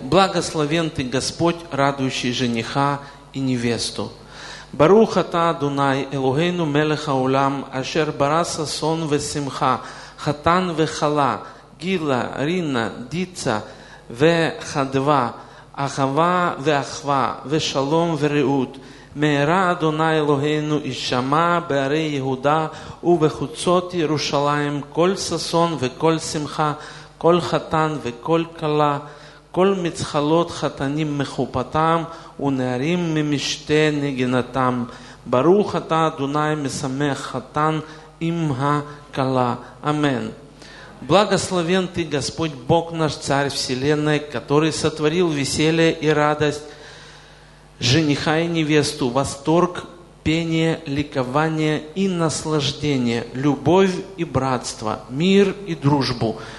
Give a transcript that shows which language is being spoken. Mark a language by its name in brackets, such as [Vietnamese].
[Russian] Благословен ты, Господь, радующий жениха и невесту. [Hebrew] Баруха та Адонай Элогейну мелеха улам, ашер бараса сон весимха, хатан вехала, гила, рина, дица, вехадва, ахава веахва, вешалом вереут. מהרה אדוני אלוהינו ישמע בערי יהודה ובחוצות ירושלים כל ששון וכל שמחה, כל חתן וכל כלה, כל מצחלות חתנים מחופתם ונערים ממשתה נגינתם. ברוך אתה אדוני משמח חתן עם הכלה. אמן. [Russian] Благословен ты, Господь Бог наш, Царь Вселенной, который сотворил веселье и радость жениха и невесту, восторг пение, ликование и наслаждение, любовь и братство, мир и дружбу.